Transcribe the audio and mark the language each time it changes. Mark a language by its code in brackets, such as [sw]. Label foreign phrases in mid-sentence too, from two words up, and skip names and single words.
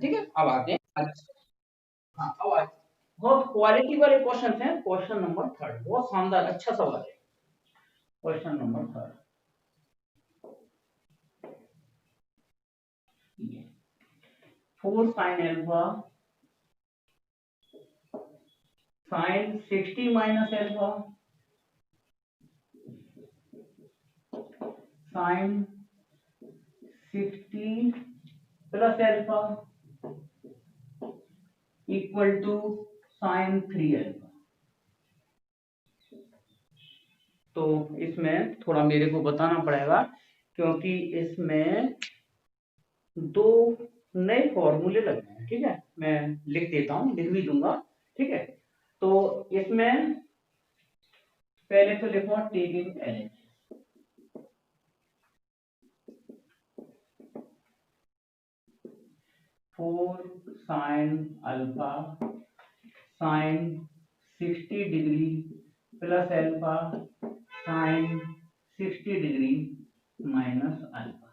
[hi] ठीक है, अब आते हैं हाँ अब आते बहुत क्वालिटी वाले क्वेश्चन हैं। [en] question number third [hi] बहुत शानदार अच्छा सवाल है। [en] question number third, 4 sin alpha sin 60 minus alpha sin 60 plus alpha equal to sin 3 alpha। [hi] तो इसमें थोड़ा मेरे को बताना पड़ेगा क्योंकि इसमें दो नए फॉर्मूले लगे हैं। ठीक है, मैं लिख देता हूँ, लिख भी दूंगा। ठीक है, तो इसमें पहले तो लिखो [en] taking L 4 sin alpha sin 60 degree plus alpha sin 60 degree minus alpha.